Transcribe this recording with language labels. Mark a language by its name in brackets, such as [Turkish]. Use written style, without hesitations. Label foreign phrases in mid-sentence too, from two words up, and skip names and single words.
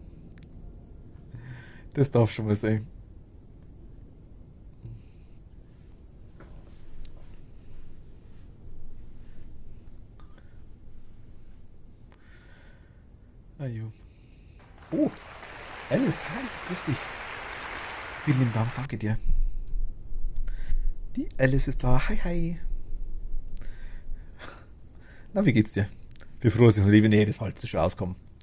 [German] Das darf schon mal sein. Ah, jo. Oh, Alice, hi, grüß dich. Vielen lieben Dank, danke dir. Die Alice ist da. Hi, hi. Na, wie geht's dir? Bin froh, dass ich in der Nähe des Waldes schon auskomme.